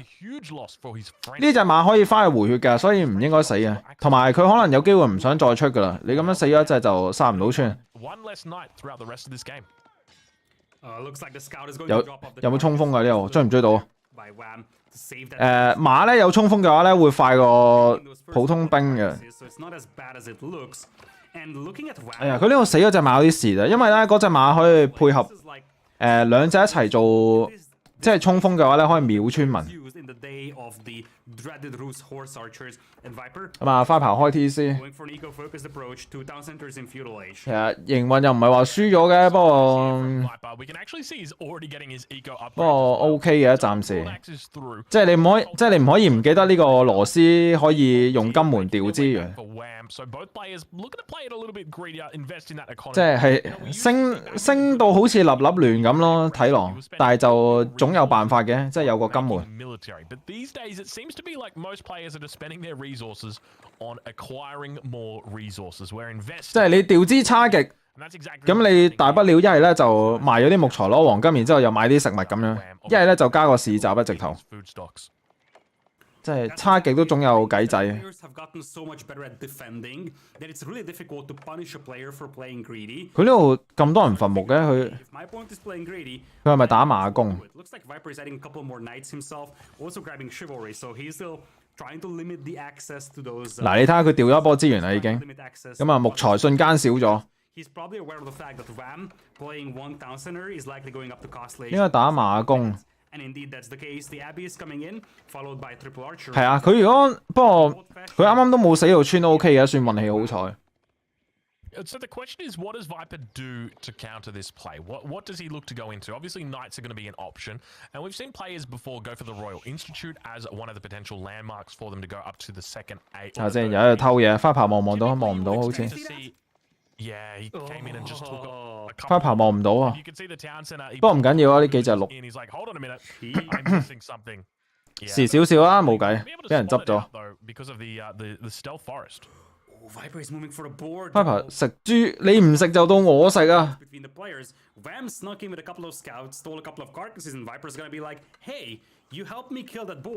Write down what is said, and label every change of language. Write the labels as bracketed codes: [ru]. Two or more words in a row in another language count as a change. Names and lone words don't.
[en] Huge loss for his friend. [yue] 呢隻馬可以翻去回血㗎，所以唔應該死嘅。同埋佢可能有機會唔想再出㗎啦。你咁樣死咗一隻就殺唔到村。 [en] One less knight throughout the rest of this game. Looks like the scout is going [yue] 有 [en] to drop off the [yue] 有冇衝鋒㗎呢度？追唔追到？ [en] by Wham to save that. [yue] 馬咧有衝鋒嘅話咧，會快過普通兵嘅。 [en] So it's not as bad as it looks. And looking at Wham, [yue] 哎呀，佢呢度死咗隻馬有啲蝕啊，因為咧嗰隻馬可以配合 [en] this is like [yue] 兩隻一齊做，即係衝鋒嘅話咧，可以秒村民。 [en] used in the day of the dreaded Rus horse archers and Viper [yue] 咁啊，花炮開 TC， [en] going for an eco-focused approach to town centers in feudal age. [yue] 其實營運又唔係話輸咗嘅，不過 [en] Viper, we can actually see he's already getting his eco [yue] 不過 [en] upgrade. [yue] OK 嘅，暫時。 [en] Max is through. [yue] 即係你唔可以唔記得呢個羅斯可以用金門調資源， [en] For Wham, so both players looking to play it a little bit greedier, invest in that [yue] 即 [en] economy. [yue] 係升到好似立亂咁咯，睇落，但係就總有辦法嘅，即係有個金門。 [en] Military. But these days, it seems to be like most players are just spending their resources on acquiring more resources. We're [yue] 即 [en] investing. [yue] 係你調資差極， [en] And that's exactly [yue] 咁你大不了一係咧就賣咗啲木材攞黃金，然之後又買啲食物咁樣；一係咧就加個市集啊，直頭， [en] food stocks. [yue] 即係差極都總有計仔。 [en] Players have gotten so much better at defending that it's really difficult to punish a player for playing greedy. [yue] 佢呢度咁多人伐木嘅，佢 [en] If my opponent is playing greedy, [yue] 佢係咪打馬弓？ [en] it looks like Viper is adding a couple more knights himself, also grabbing chivalry, so he's still [yue] 嗱，你睇下佢掉咗一波資源啦已經，咁啊木材瞬間少咗。應該打馬弓。係啊，佢如果不過佢啱啱都冇死到穿都 OK 嘅，算運氣好彩。 [en] So the question is, what does Viper do to counter this play? What does he look to go into? Obviously, Knights are going to be an option, and we've seen players before go for the Royal Institute as one of the potential landmarks for them to go up to the second A. [yue] 啊，即係有喺度偷嘢，花炮望唔到，望唔到好似。 [en] Yeah, he came in and just took a couple. [yue] 花炮望唔到啊。 [en] You can see the town center. [yue] 不過唔緊要啊，呢幾隻鹿。 [en] He's like, hold on a minute, I'm missing something. [yue] 遲少少啦，冇計，俾人執咗。 [en] Because of the stealth forest. Viper is moving for the board. [yue] Viper 食豬，你唔食就到我食啊！ [en] Between the players, Vam snuck in with a couple of scouts, stole a couple of carcasses, and Viper's gonna be like, "Hey, you helped me kill that boar.